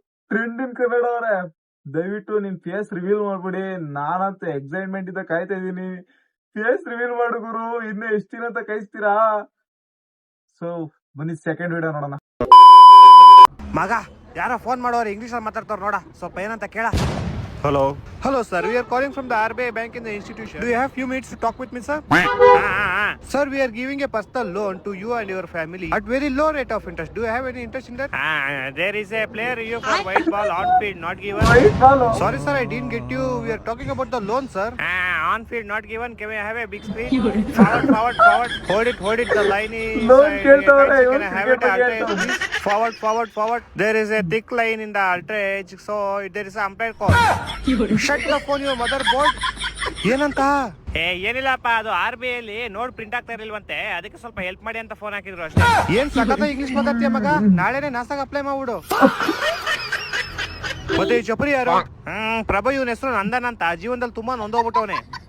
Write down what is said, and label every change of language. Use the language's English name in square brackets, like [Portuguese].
[Kannada] Trend in Kannada ಅವರೇ, ದಯವಿಟ್ಟು ನಿಮ್ ಫೇಸ್ ರಿವೀಲ್ ಮಾಡ್ಬಿಡಿ. ನಾನಂತೂ ಎಕ್ಸೈಟ್ಮೆಂಟ್ ಇಂದ ಕಾಯ್ತಾ ಇದೀನಿ. ಫೇಸ್ ರಿವೀಲ್ ಮಾಡು ಗುರು, ಇನ್ನು ಎಷ್ಟು ದಿನ ಅಂತ ಕಾಯಿಸ್ತೀರಾ? ಸೊ ಬನ್ನಿ ಸೆಕೆಂಡ್ ವಿಡಿಯೋ ನೋಡೋಣ. ಮಗ, ಯಾರೋ ಫೋನ್ ಮಾಡೋರು ಇಂಗ್ಲಿಷ್ ಅಲ್ಲಿ ಮಾತಾಡ್ತಾರ ನೋಡ, ಸ್ವಲ್ಪ ಏನಂತ ಕೇಳ. [English] Hello sir, we are calling from the RBI bank in the institution. Do you have few minutes to talk with me, sir? Sir, we are giving a personal loan to you and your family at very low rate of interest. Do you have any interest in that? There is a player here for white ball on field not given. Sorry sir, I didn't get you. We are talking about the loan, sir. On field not given. Can we have a big screen? Forward. Hold it. The line is. Can I have it ultra edge? Forward. There is a thick line in the ultra edge, so there is an umpire call. Shut the phone, your mother board. [Kannada] ಏನಂತ? ಏನಿಲ್ಲಪ್ಪ, ಅದು RBI ಅಲ್ಲಿ ನೋಡ್ print ಆಗ್ತಾ ಇರ್ಲಿಲ್ವಂತೆ, ಅದಕ್ಕೆ ಸ್ವಲ್ಪ help ಮಾಡಿ ಅಂತ ಫೋನ್ ಹಾಕಿದ್ರು ಅಷ್ಟೇ. ಏನ್ ಸಖತ್ ಇಂಗ್ಲಿಷ್ ಮಾತಾಡ್ತೀಯ ಮಗ, ನಾಳೆನೆ ನಾಸಾಗ ಅಪ್ಲೈ ಮಾಡ್ಬಿಡು. ಮತ್ತೆ ಈ ಚಪರಿ ಯಾರು? ಪ್ರಭು, ಇವನ ಹೆಸರು ನಂದನ್ ಅಂತ. ಜೀವನದಲ್ಲಿ ತುಂಬಾ ನೊಂದೋಗ್ಬಿಟ್ಟವನೆ.